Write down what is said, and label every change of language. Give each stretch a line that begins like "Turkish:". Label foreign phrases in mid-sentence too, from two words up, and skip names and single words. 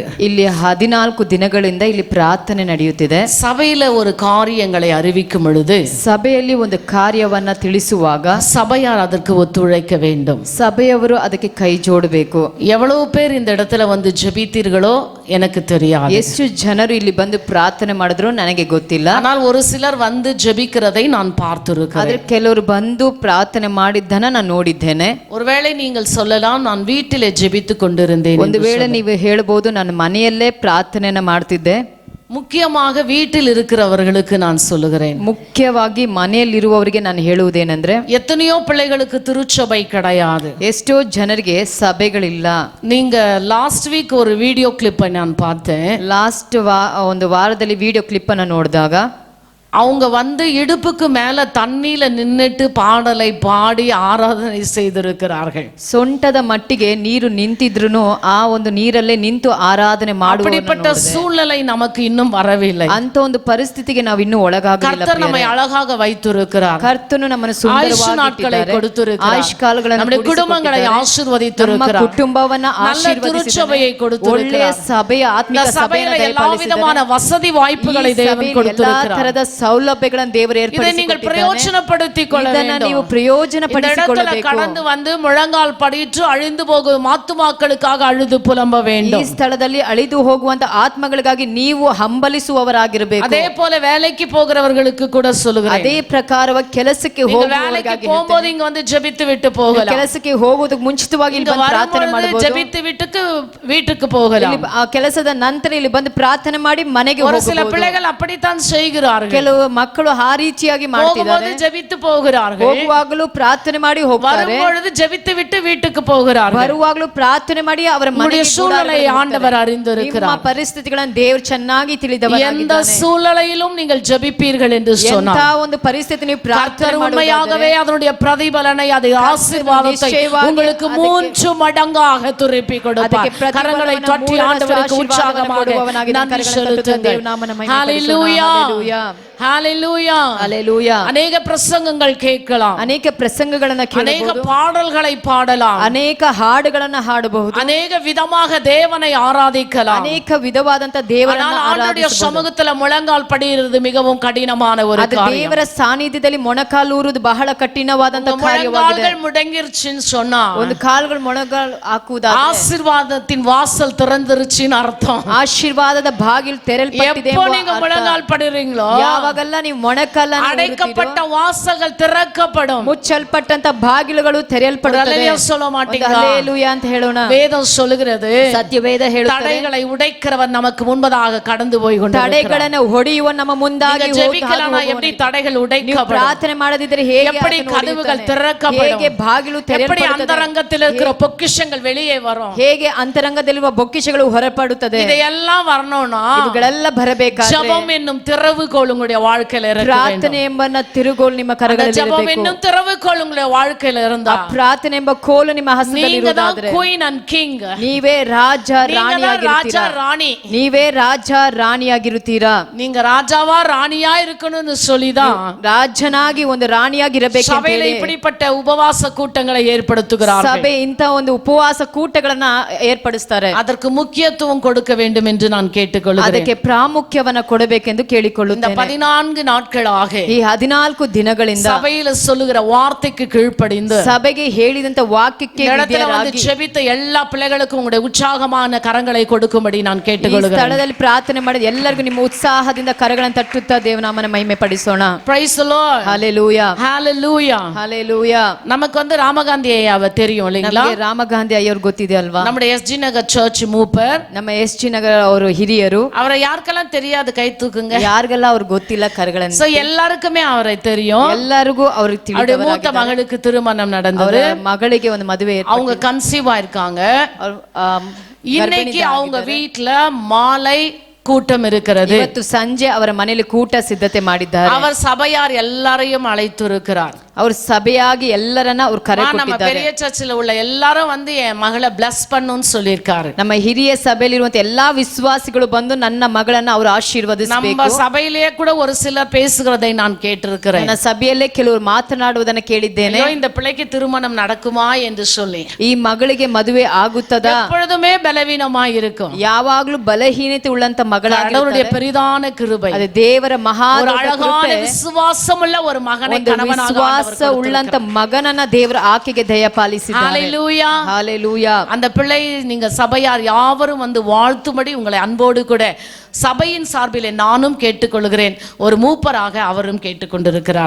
Kannada: ಇಲ್ಲಿ 14 ದಿನಗಳಿಂದ ಇಲ್ಲಿ ಪ್ರಾರ್ಥನೆ ನಡೆಯುತ್ತಿದೆ.
Tamil: சபையில ஒரு காரியங்களை அறிவிக்கும் பொழுது,
Kannada: ಸಭೆಯಲ್ಲಿ ಒಂದು ಕಾರ್ಯವನ್ನ ತಿಳಿಸುವಾಗ
Tamil: சபையார் அதற்கு ஒத்துழைக்க வேண்டும்.
Kannada: ಸಭೆಯವರು ಅದಕ್ಕೆ ಕೈ ಜೋಡಬೇಕು.
Tamil: எவ்வளவு பேர் இந்த இடத்துல வந்து ஜெபித்தீர்களோ எனக்கு தெரியாது.
Kannada: ಎಷ್ಟು ಜನರು ಇಲ್ಲಿ ಬಂದು ಪ್ರಾರ್ಥನೆ ಮಾಡಿದ್ರು ನನಗೆ ಗೊತ್ತಿಲ್ಲ.
Tamil: ஆனால் ஒரு சிலர் வந்து ஜெபிக்கிறதை நான்
Kannada: ಆದ್ರೆ
Tamil: பார்த்திருக்கிறேன்.
Kannada: ಕೆಲವರು ಬಂದು ಪ್ರಾರ್ಥನೆ ಮಾಡಿದ್ದನ್ನ ನಾನು ನೋಡಿದ್ದೇನೆ.
Tamil: ஒருவேளை நீங்கள் சொல்லலாம், நான் வீட்டிலே ஜெபித்துக் கொண்டிருந்தேன்.
Kannada: ಒಂದು ವೇಳೆ ನೀವು ಹೇಳಬಹುದು, ನಾನು ಮನೆಯಲ್ಲೇ ಪ್ರಾರ್ಥನೆಯನ್ನ ಮಾಡ್ತಿದ್ದೆ.
Tamil: முக்கியமாக வீட்டில் இருக்கிறவர்களுக்கு நான் சொல்லுகிறேன்,
Kannada: ಮುಖ್ಯವಾಗಿ ಮನೆಯಲ್ಲಿರುವವರಿಗೆ ನಾನು ಹೇಳುವುದೇನೆಂದ್ರೆ,
Tamil: எத்தனையோ பிள்ளைகளுக்கு திருச்சபை கிடையாது.
Kannada: ಎಷ್ಟೋ ಜನರಿಗೆ ಸಭೆಗಳಿಲ್ಲ.
Tamil: நீங்க
English: last week
Tamil: ஒரு வீடியோ கிளிப்பை நான் பார்த்தேன்.
Kannada: ಒಂದು ವಾರದಲ್ಲಿ
English: video clip
Kannada: ಅನ್ನ ನೋಡಿದಾಗ
Tamil: அவங்க வந்து இடுப்புக்கு மேல தண்ணியில நின்னுட்டு பாடலை பாடி ஆராதனை செய்திருக்கிறார்கள்.
Kannada: ಸೊಂಟದ ಮಟ್ಟಿಗೆ ನೀರು ನಿಂತಿದ್ರೂ ಆ ಒಂದು ನೀರಲ್ಲೇ ನಿಂತು ಆರಾಧನೆ
Tamil: அப்படிப்பட்ட சூழ்நிலை நமக்கு இன்னும் வரவில்லை.
Kannada: ಅಂತ ಒಂದು ಪರಿಸ್ಥಿತಿಗೆ ನಾವು ಇನ್ನೂ ಒಳಗಾಗಿಲ್ಲ.
Tamil: கர்த்தர் நம்மை அழகாக வைத்திருக்கிறார்.
Kannada: ಕರ್ತನು ನಮ್ಮನ್ನು ಸುಂದರವಾಗಿ
Tamil: நாட்களை கொடுத்திருக்கிறார்.
Kannada: ಆಯುಷ್ಕಾಲಗಳನ್ನು
Tamil: நம்முடைய குடும்பங்களை ஆசீர்வதித்திருக்கிறார்.
Kannada: ಕುಟುಂಬವನ್ನ
Tamil: திருச்சபையை கொடுத்திருக்கிறார்.
Kannada: ಒಳ್ಳೆಯ ಸಭೆಯ ಆತ್ಮಿಕ
Tamil: சபையில எல்லா விதமான வசதி வாய்ப்புகளை தேவன் கொடுத்திருக்கிறார்.
Kannada: ಸೌಲಭ್ಯಗಳನ್ನು ದೇವರು
Tamil: இதை நீங்கள் பிரயோஜனப்படுத்திக் கொள்ள வேண்டும்.
Kannada: ನೀವು ಪ್ರಯೋಜನಪಡಿಸಿಕೊಳ್ಳಬೇಕು.
Tamil: கடந்து வந்து முழங்கால் படியிட்டு அழிந்து போகும் ஆத்துமாக்களுக்காக அழுது புலம்ப வேண்டும்.
Kannada: ಈ ಸ್ಥಳದಲ್ಲಿ ಅಳಿದು ಹೋಗುವಂತ ಆತ್ಮಗಳಿಗಾಗಿ ನೀವು ಹಂಬಲಿಸುವವರಾಗಿರಬೇಕು.
Tamil: அதே போல வேலைக்கு போகிறவர்களுக்கு கூட சொல்லுகிறேன்,
Kannada: ಅದೇ ಪ್ರಕಾರವಾಗಿ ಕೆಲಸಕ್ಕೆ
Tamil: வேலைக்கு போகும்போது இங்க வந்து ஜெபித்து விட்டு போகலாம்.
Kannada: ಕೆಲಸಕ್ಕೆ ಹೋಗುವುದಕ್ಕೆ ಮುಂಚಿತವಾಗಿ ಇಲ್ಲಿ ಬಂದು ಪ್ರಾರ್ಥನೆ ಮಾಡಬಹುದು.
Tamil: ஜெபித்து விட்டு வீட்டுக்கு போகலாம்.
Kannada: ಆ ಕೆಲಸದ ನಂತರ ಇಲ್ಲಿ ಬಂದು ಪ್ರಾರ್ಥನೆ ಮಾಡಿ ಮನೆಗೆ ಹೋಗಬಹುದು.
Tamil: ஒரு சில பிள்ளைகள் அப்படித்தான் செய்கிறார்கள்.
Kannada: ಕೆಲವು ಮಕ್ಕಳು ಆ ರೀತಿಯಾಗಿ ಮಾಡ್ತಿದ್ದಾರೆ.
Tamil: போகும்போது ஜெபித்து போகிறார்கள்,
Kannada: ಹೋಗುವಾಗಲೂ ಪ್ರಾರ್ಥನೆ ಮಾಡಿ ಹೋಗ್ತಾರೆ,
Tamil: வரும்பொழுது ஜெபித்து விட்டு வீட்டுக்கு போகிறார்கள்.
Kannada: ಬರುವಾಗಲೂ ಪ್ರಾರ್ಥನೆ ಮಾಡಿ ಅವರ ಮನೆಗೆ
Tamil: சூழ்நிலை ஆண்டவர்
Kannada: ನಿಮ್ಮ
Tamil: அறிந்திருக்கிறார்.
Kannada: ಪರಿಸ್ಥಿತಿಗಳನ್ನು ದೇವರು ಚೆನ್ನಾಗಿ
Tamil: எந்த
Kannada: ತಿಳಿದವರಾಗಿದ್ದಾನೆ.
Tamil: சூழ்நிலையிலும் நீங்கள் ஜெபிப்பீர்கள் என்று
Kannada: ಎಂತ
Tamil: சொன்னார்.
Kannada: ಒಂದು ಪರಿಸ್ಥಿತಿ ನೀವು ಪ್ರಾರ್ಥನೆ
Tamil: கர்த்தர்
Kannada: ಮಾಡುವುದಾದರೆ
Tamil: உண்மையாகவே அதனுடைய பிரதிபலனை, அதை ஆசீர்வாதத்தை நிச்சயமாக உங்களுக்கு 3 மடங்காக திருப்பி கொடுப்பார். கரங்களை தட்டி ஆண்டவருக்கு உற்சாகமாக நன்றி செலுத்துங்கள். ஹalleluya, ஹalleluya, ஹalleluya. அநேக பிரசங்கங்கள் கேட்கலாம்,
Kannada: ಅನೇಕ ಪ್ರಸಂಗಗಳನ್ನ
Tamil: அநேக
Kannada: ಕೇಳಬಹುದು,
Tamil: பாடல்களை பாடலாம்,
Kannada: ಅನೇಕ ಹಾಡುಗಳನ್ನ ಹಾಡಬಹುದು,
Tamil: அநேக விதமாக தேவனை ஆராதிக்கலாம்.
Kannada: ಅನೇಕ ವಿಧವಾದಂತ ದೇವರನ್ನ
Tamil: ஆனால் ஆண்டவருடைய
Kannada: ಆರಾಧಿಸಬಹುದು.
Tamil: சமூகத்துல முழங்கால் படியிறது மிகவும் கடினமான ஒரு
Kannada: ಅದು
Tamil: காரியம்.
Kannada: ದೇವರ ಸಾನ್ನಿಧ್ಯದಲ್ಲಿ ಮೊಣಕಾಲೂರುವುದು ಬಹಳ ಕಠಿಣವಾದಂತ ಕಾರ್ಯವಾಗಿದೆ.
Tamil: முழங்கால்கள் முடங்கிருச்சுன்னு சொன்னா
Kannada: ಒಂದು ಕಾಲುಗಳು ಮೊಣಕಾಲು ಹಾಕುವುದಾದ್ರೆ
Tamil: ஆசீர்வாதத்தின் வாசல் திறந்துருச்சுன்னு அர்த்தம்.
Kannada: ಆಶೀರ್ವಾದದ ಬಾಗಿಲು ತೆರೆಯಲ್ಪಟ್ಟಿದೆ
Tamil: எப்போ
Kannada: ಎಂಬ
Tamil: நீங்க
Kannada: ಅರ್ಥ.
Tamil: ಮುழங்கால் படுறீங்களோ
Kannada: ಯಾವಾಗೆಲ್ಲ ನೀವು ಮೊಣಕಾಲನ್ನು
Tamil: அடைக்கப்பட்ட வாசல்கள் திறக்கப்படும்.
Kannada: ಮುಚ್ಚಲ್ಪಟ್ಟಂತ ಬಾಗಿಲುಗಳು ತೆರೆಯಲ್ಪಡುತ್ತವೆ.
Tamil: ஹalleluya சொல்ல மாட்டீங்களா?
Kannada: ಹಲ್ಲೆಲೂಯಾ ಅಂತ ಹೇಳೋಣ.
Tamil: வேதம் சொல்லுகிறது,
Kannada: ಸತ್ಯವೇದ ಹೇಳುತ್ತದೆ,
Tamil: தடைகளை உடைக்கிறவன் நமக்கு முன்பதாக கடந்து போய் கொண்டிருக்கிறார்.
Kannada: ತಡೆಗಳನ್ನು ಹೊಡೆಯುವ ನಮ್ಮ ಮುಂದಾಗಿ
Tamil: ஜெபிக்கலனா எப்படி தடைகள்
Kannada: ನೀವು
Tamil: உடைக்கப்படும்?
Kannada: ಪ್ರಾರ್ಥನೆ ಮಾಡದಿದ್ದರೆ ಹೇಗೆ
Tamil: எப்படி
Kannada: ಆತನು
Tamil: கதவுகள்
Kannada: ಹೊಡೆಯುತ್ತಾನೆ?
Tamil: திறக்கப்படும்?
Kannada: ಹೇಗೆ ಬಾಗಿಲು
Tamil: எப்படி
Kannada: ತೆರೆಯಲ್ಪಡುತ್ತದೆ?
Tamil: அந்தரங்கத்தில் இருக்கிற பொக்கிஷங்கள் வெளியே வரும்?
Kannada: ಹೇಗೆ ಅಂತರಂಗದಲ್ಲಿರುವ ಬೊಕ್ಕಿಷಗಳು ಹೊರಪಡುತ್ತದೆ?
Tamil: இதையெல்லாம் வரணும்னா
Kannada: ಇವುಗಳೆಲ್ಲ ಬರಬೇಕಾದ್ರೆ
Tamil: ஜெபம் என்னும் திறவுகோல் உங்களுடைய வாழ்க்கையில இருக்க வேண்டும்.
Kannada: ಪ್ರಾರ್ಥನೆ ಎಂಬ ತಿರುಗೋಲು ನಿಮ್ಮ ಕರಗಳಲ್ಲಿ
Tamil: ஜெபம்
Kannada: ಇರಬೇಕು.
Tamil: என்னும் திறவுகோல் உங்களுடைய வாழ்க்கையில இருந்தா
Kannada: ಪ್ರಾರ್ಥನೆ ಎಂಬ ಕೋಲು ನಿಮ್ಮ ಹಸ್ತದಲ್ಲಿ
Tamil: நீங்க தான்
Kannada: ಇರುವುದಾದ್ರೆ
English: queen and king,
Kannada: ನೀವೇ ರಾಜ
Tamil: நீங்க தான் ராஜா
Kannada: ರಾಣಿಯಾಗಿರುತ್ತೀರಾ.
Tamil: ராணி.
Kannada: ನೀವೇ ರಾಜ ರಾಣಿಯಾಗಿರುತ್ತೀರಾ.
Tamil: நீங்க ராஜாவா ராணியா இருக்கணும்னு சொல்லிதான்
Kannada: ರಾಜನಾಗಿ ಒಂದು ರಾಣಿಯಾಗಿರಬೇಕು.
Tamil: சபையில இப்படிப்பட்ட உபவாச கூட்டங்களை ஏற்படுத்துகிறார்கள்.
Kannada: ಸಭೆ ಇಂತ ಒಂದು ಉಪವಾಸ ಕೂಟಗಳನ್ನ ಏರ್ಪಡಿಸ್ತಾರೆ.
Tamil: அதற்கு முக்கியத்துவம் கொடுக்க வேண்டும் என்று நான் கேட்டுக்கொள்கிறேன்.
Kannada: ಅದಕ್ಕೆ ಪ್ರಾಮುಖ್ಯವನ್ನ ಕೊಡಬೇಕೆಂದು
Tamil: இந்த
Kannada: ಕೇಳಿಕೊಳ್ಳುತ್ತೇನೆ.
Tamil: 14 நாட்களாக
Kannada: ಈ 14 ದಿನಗಳಿಂದ
Tamil: சபையில சொல்லுகிற வார்த்தைக்கு கீழ்ப்படிந்து
Kannada: ಸಭೆಗೆ ಹೇಳಿದಂತ ವಾಕ್ಯಕ್ಕೆ
Tamil: இந்த இடத்துல வந்து
Kannada: ವಿಧೇಯರಾಗಿ
Tamil: ஜெபித்த எல்லா பிள்ளைகளுக்கும் உங்களுடைய உற்சாகமான கரங்களை கொடுக்கும்படி நான்
Kannada: ಈ
Tamil: கேட்டுக்கொள்கிறேன்.
Kannada: ಸ್ಥಳದಲ್ಲಿ ಪ್ರಾರ್ಥನೆ ಮಾಡಿದ ಎಲ್ಲರಿಗೂ ನಿಮ್ಮ ಉತ್ಸಾಹದಿಂದ ಕರಗಳನ್ನು ತಟ್ಟುತ್ತಾ ದೇವನಾಮನ ಮಹಿಮೆ ಪಡಿಸೋಣ.
English: Praise the Lord.
Kannada: ಹಲ್ಲೆಲೂಯಾ,
English: Hallelujah.
Kannada: ಹಲ್ಲೆಲೂಯಾ.
Tamil: நமக்கு வந்து ராமகாந்தி ஐயாவை தெரியும் இல்லைங்களா?
Kannada: ನಮಗೆ ರಾಮಗಾಂಧಿ ಅಯ್ಯವ್ರು ಗೊತ್ತಿದೆ ಅಲ್ವಾ?
Tamil: நம்முடைய எஸ்ஜி நகர் சர்ச் மூப்பர்.
Kannada: ನಮ್ಮ ಎಸ್.ಜಿ. ನಗರ ಅವರು ಹಿರಿಯರು.
Tamil: அவரை யாருக்கெல்லாம் தெரியாது கை தூக்குங்க.
Kannada: ಯಾರಿಗೆಲ್ಲ ಅವ್ರು ಗೊತ್ತಿಲ್ಲ ಕರಗಳನ್ನು?
Tamil: சோ எல்லாருக்குமே அவரை தெரியும்.
Kannada: ಎಲ್ಲರಿಗೂ ಅವ್ರಿಗೆ
Tamil: அவருடைய மூத்த
Kannada: ತಿಳಿದವರಾಗಿದ್ದಾರೆ.
Tamil: மகளுக்கு திருமணம்
Kannada: ಅವರ
Tamil: நடந்தது.
Kannada: ಮಗಳಿಗೆ ಒಂದು ಮದುವೆ
Tamil: அவங்க கன்சீவ் ஆயிருக்காங்க. இன்னைக்கு அவங்க
Kannada: ಗರ್ಭಿಣಿಯಾಗಿದ್ದಾರೆ.
Tamil: வீட்ல மாலை கூட்டம் இருக்கிறது.
Kannada: ಇವತ್ತು ಸಂಜೆ ಅವರ ಮನೆಯಲ್ಲಿ ಕೂಟ ಸಿದ್ಧತೆ ಮಾಡಿದ್ದಾರೆ.
Tamil: அவர் சபையார் எல்லாரையும் அழைத்து இருக்கிறார்.
Kannada: ಅವರು ಸಭೆಯಾಗಿ ಎಲ್ಲರನ್ನ ಅವ್ರು ಕರೆ
Tamil: நம்ம
Kannada: ಕೊಟ್ಟಿದ್ದಾರೆ.
Tamil: பெரிய சர்ச்சில் உள்ள எல்லாரும் வந்து என் மகளை பிளஸ் பண்ணுன்னு சொல்லியிருக்காரு.
Kannada: ನಮ್ಮ ಹಿರಿಯ ಸಭೆಯಲ್ಲಿರುವಂತ ಎಲ್ಲಾ ವಿಶ್ವಾಸಿಗಳು ಬಂದು ನನ್ನ ಮಗಳನ್ನ ಅವರು ಆಶೀರ್ವದಿಸಬೇಕು.
Tamil: நம்ம சபையிலேயே கூட ஒரு சிலர் பேசுகிறதை நான் கேட்டிருக்கிறேன்.
Kannada: ನನ್ನ ಸಭೆಯಲ್ಲೇ ಕೆಲವರು ಮಾತನಾಡುವುದನ್ನ ಕೇಳಿದ್ದೇನೆ.
Tamil: ஐயோ, இந்த பிள்ளைக்கு திருமணம் நடக்குமா என்று சொல்லி.
Kannada: ಈ ಮಗಳಿಗೆ ಮದುವೆ ಆಗುತ್ತದಾ?
Tamil: எப்பொழுதுமே பலவீனமாய் இருக்கும்.
Kannada: ಯಾವಾಗ್ಲೂ ಬಲಹೀನತೆ ಉಳ್ಳಂತ
Tamil: கடவுளுடைய
Kannada: ಮಗಳಾಗಿರುತ್ತಾರೆ.
Tamil: பெரிதான கிருபை.
Kannada: ಅದು ದೇವರ ಮಹಾ
Tamil: ஒரு
Kannada: ದೊಡ್ಡ
Tamil: அழகான
Kannada: ಕೃಪೆ.
Tamil: விசுவாசமுள்ள ஒரு மகனை
Kannada: ಒಂದು
Tamil: கணவனாக
Kannada: ವಿಶ್ವಾಸ
Tamil: ஆண்டவர்
Kannada: ಉಳ್ಳಂತ
Tamil: கொடுத்திருக்கிறார்.
Kannada: ಮಗನನ್ನ ದೇವರ ಆಕೆಗೆ ದಯಪಾಲಿಸಿದ್ದಾರೆ.
Tamil: ஹalleluya.
Kannada: ಹಲ್ಲೆಲೂಯಾ.
Tamil: அந்த பிள்ளை நீங்க சபையார் யாவரும் வந்து வாழ்த்தும்படி உங்களை அன்போடு கூட சபையின் சார்பில் நானும் கேட்டுக்கொள்கிறேன். ஒரு மூப்பராக அவரும் கேட்டுக்கொண்டிருக்கிறார்.